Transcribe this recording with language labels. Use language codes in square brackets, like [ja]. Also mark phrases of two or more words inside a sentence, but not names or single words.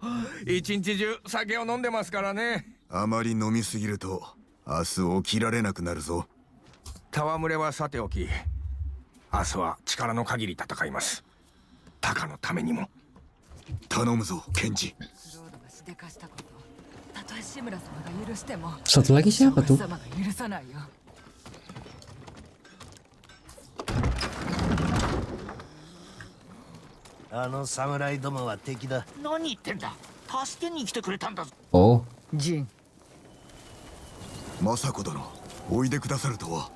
[ja] 一日中酒を飲んでますからね。あまり飲みすぎると明日起きられなくなるぞ。戯れはさておき、明日は力の限り戦います。タカのためにも。頼むぞ、ケンジ。 [id] Satu lagi siapa tuh? [ja] あの侍どもは敵だ。何言ってんだ。助けに来てくれたんだぞ。おジン。政子殿、おいでくださるとは。